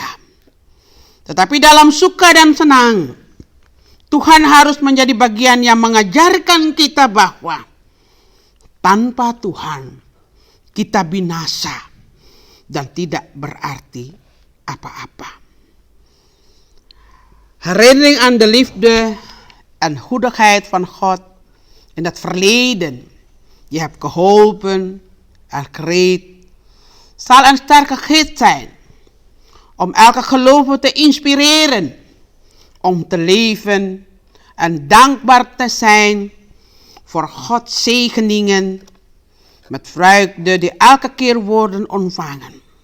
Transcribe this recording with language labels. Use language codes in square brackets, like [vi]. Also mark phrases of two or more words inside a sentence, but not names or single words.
[id] Tetapi dalam suka dan senang, Tuhan harus menjadi bagian yang mengajarkan kita bahwa tanpa Tuhan kita binasa dan tidak berarti apa-apa. [nl] Herinnering aan de liefde en goedigheid van God in het verleden. Je hebt geholpen en gereed. Zal een sterke gids zijn om elke gelovige te inspireren om te leven en dankbaar te zijn voor Gods zegeningen met vreugde die elke keer worden ontvangen.